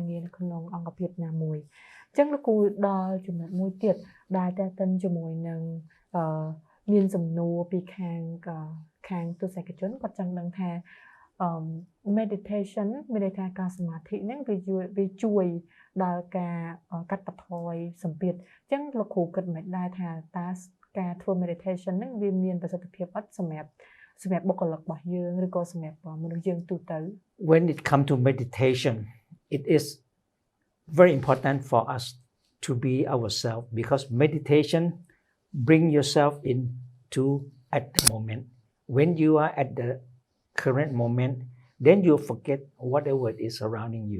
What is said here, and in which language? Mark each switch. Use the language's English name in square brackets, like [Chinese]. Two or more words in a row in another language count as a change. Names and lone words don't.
[Khmer] ងារនៅក្នុងអង្គភាពណាមួយអញ្ចឹងលោកគ្រូដល់ចំណុចមួយទៀតដែលតើតិនជាមួយនឹងមានសំណួរពីខាងទស្សនិកជនគាត់ចង់ដឹងថា meditation មានន័យថាការសមាធិហ្នឹងវាជួយដល់ការកាត់បន្ថយសម្ពាធអញ្ចឹងលោកគ្រូគិតមិនដែរថាតើការធ្វើ meditation ហ្នឹងវាមានប្រសិទ្ធភាពអត់សម្រាប់បុគ្គលិករបស់យើងឬក៏សម្រាប់មនុស្សយើងទូទៅ [English] When it comes to meditation, it is very important for us to be ourselves because meditation bring yourself into at the moment. When you are at the current moment, then you forget whatever is surrounding you.